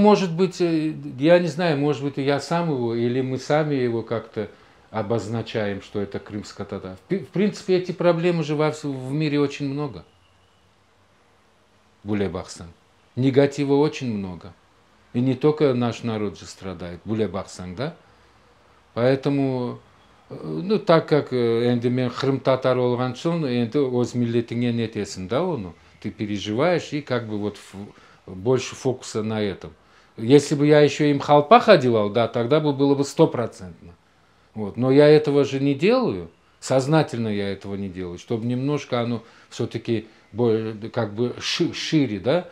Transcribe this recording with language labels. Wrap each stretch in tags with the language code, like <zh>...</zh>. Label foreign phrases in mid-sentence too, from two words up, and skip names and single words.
<ru>может быть, я не знаю, может быть, я сам его, или мы сами его как-то обозначаем, что это крымско-татар. В принципе, эти проблемы же в мире очень много. Буле-Бахсан. Негатива очень много. И не только наш народ же страдает, Буле-Бахсан, да? Поэтому, ну, так как</ru> <crh>энди мен Крым татар олган соң, энди өз миллетиңе нетесің, да, оны?</crh> <ru>Ты переживаешь и как бы вот больше фокуса на этом. Если бы я еще им халпах одевал, да, тогда бы было бы 100%. Вот. Но я этого же не делаю, сознательно я этого не делаю, чтобы немножко оно все-таки как бы шире, да,</ru>